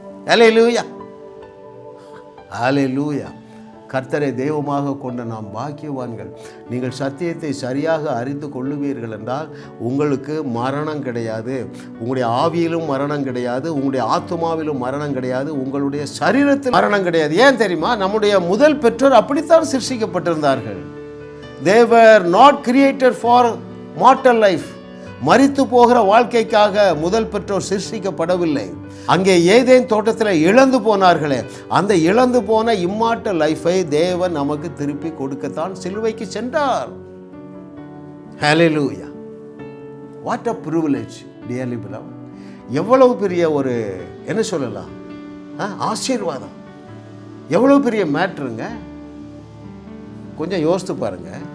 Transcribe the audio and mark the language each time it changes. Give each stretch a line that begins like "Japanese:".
Tamil: ஹல்லேலூயா, ஹல்லேலூயா. கர்த்தரை தெய்வமாக கொண்ட நாம் பாக்கியவான்கள். நீங்கள் சத்தியத்தை சரியாக அறிந்து கொள்ளுவீர்கள் என்றால் உங்களுக்கு மரணம் கிடையாது. உங்களுடைய ஆவியிலும் மரணம் கிடையாது, உங்களுடைய ஆத்துமாவிலும் மரணம் கிடையாது, உங்களுடைய சரீரத்தில் மரணம் கிடையாது. ஏன் தெரியுமா? நம்முடைய முதல் பெற்றோர் அப்படித்தான் சிருஷ்டிக்கப்பட்டிருந்தார்கள்.
English: They were not created for mortal life.
Tamil: மரித்து போகிற வாழ்க்கைக்காக முதல் பெற்றோர் சிருஷ்டிக்கப்படவில்லை. அங்கே ஏதேன் தோட்டத்தில் இழந்து போனார்களே, அந்த இழந்து போன இம்மார்டல் லைஃபை தேவன் நமக்கு திருப்பி கொடுக்கத்தான் சிலுவைக்கு சென்றார். ஹல்லேலூயா.
English: What a privilege dearly beloved.
Tamil: எவ்வளவு பெரிய ஒரு என்ன சொல்லலாம் ஆசீர்வாதம், எவ்வளவு பெரிய மேட்ருங்க. கொஞ்சம் யோசித்து பாருங்க.